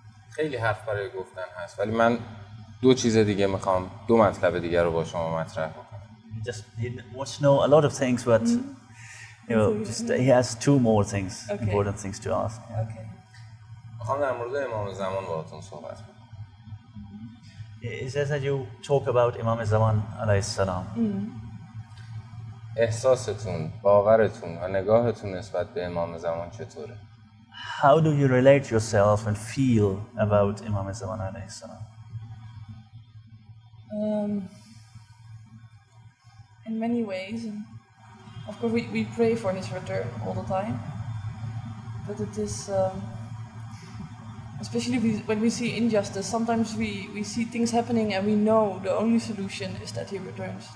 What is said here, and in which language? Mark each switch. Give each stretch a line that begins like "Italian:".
Persian: خیلی حرف برای گفتن هست، ولی من دو چیز دیگه میخوام، دو مطلب دیگه رو با شما مطرح کنم.
English: He wants to know a lot of things, but you know, he has two more things, important things to ask. Okay.
Persian: میخوام در مورد امام زمان باهاتون صحبت کنم.
English: He says that you talk about Imam Zaman عليه السلام.
Persian: احساستون، باورتون و نگاهتون نسبت به امام زمان چطوره؟
English: How do you relate yourself and feel about Imam Zaman عليه السلام? In many ways, of course we pray for his return all the time, but it is especially when we see injustice, sometimes we see things happening and we know the only solution is that he returns.